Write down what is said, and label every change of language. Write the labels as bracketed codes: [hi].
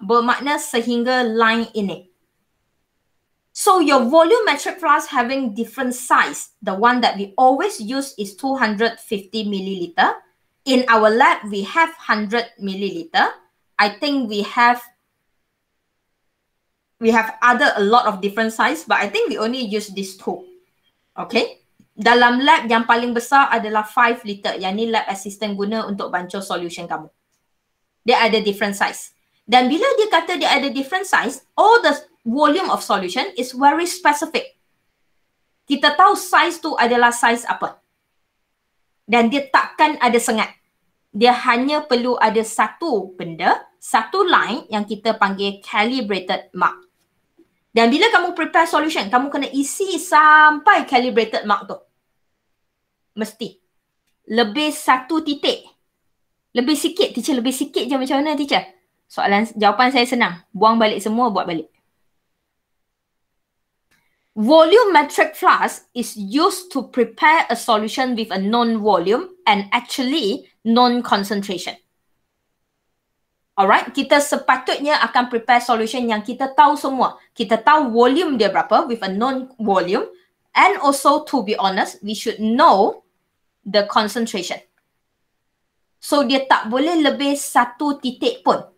[ms] Bermakna sehingga line ini. [en] So your volumetric flask having different size. The one that we always use is 250 milliliter. In our lab, we have 100 milliliter. I think we have a lot of different size, but I think we only use these two. Okay. [ms] Dalam lab yang paling besar adalah 5 liter. Yang ni lab assistant guna untuk bancuh solution kamu. Dia ada different size. Dan bila dia kata dia ada [en] different size, all the volume of solution is very specific. [ms] Kita tahu size tu adalah size apa. Dan dia takkan ada sengat. Dia hanya perlu ada satu benda, satu line yang kita panggil calibrated mark. Dan bila kamu prepare solution, kamu kena isi sampai calibrated mark tu. Mesti. Lebih satu titik. Lebih sikit, teacher. Lebih sikit je macam mana, teacher? Jawapan saya senang. Buang balik semua, buat balik. [en] Volumetric flask is used to prepare a solution with a known volume and actually known concentration. [ms] Alright, kita sepatutnya akan prepare solution yang kita tahu semua. Kita tahu volume dia berapa [en] with a known volume, and also to be honest, we should know the concentration. [ms] So dia tak boleh lebih satu titik pun.